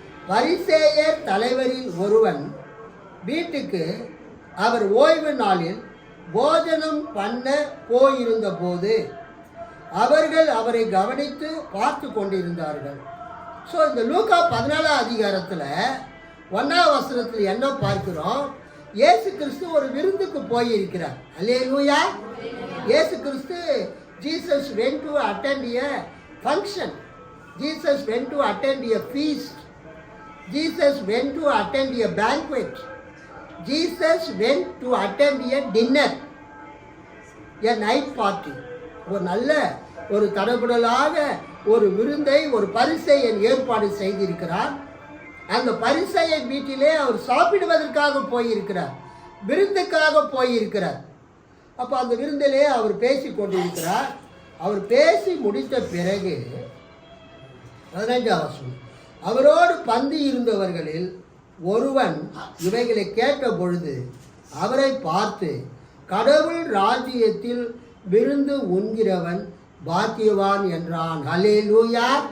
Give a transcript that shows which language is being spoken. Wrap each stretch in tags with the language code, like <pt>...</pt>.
<ta>பரிசேயர் தலைவரில் ஒருவன் வீட்டுக்கு அவர் ஓய்வு நாளில் போஜனம் பண்ண போயிருந்த போது அவர்கள் அவரை கவனித்து பார்த்து கொண்டிருந்தார்கள். ஸோ இந்த லூக்கா 14ஆம் அதிகாரத்தில் 1ஆம் வசனத்தில் என்ன பார்க்கிறோம்? இயேசு கிறிஸ்து ஒரு விருந்துக்கு போயிருக்கிறார். அல்லேலூயா.</ta> <en>இயேசு கிறிஸ்து, Jesus went to attend a function. Jesus went to attend a feast. Jesus went to attend a banquet. Jesus went to attend a dinner, a night party.</en> <ta>ஒரு நல்ல ஒரு தடபுடலாக ஒரு விருந்தை ஒரு பரிசேயன் ஏற்பாடு செய்திருக்கிறார். அந்த பரிசேயன் வீட்டிலே அவர் சாப்பிடுவதற்காக போயிருக்கிறார், விருந்துக்காக போயிருக்கிறார். அப்போ அந்த விருந்திலே அவர் பேசி கொண்டிருக்கிறார். அவர் பேசி முடித்த பிறகு 15ஆம் வசனம், அவரோடு பந்தி இருந்தவர்களில் ஒருவன் இவைகளை கேட்ட பொழுது அவரை பார்த்து, கடவுள் ராஜ்யத்தில் விருந்து உண்கிறவன் பாக்கியவான் என்றான். அல்லேலூயா.</ta>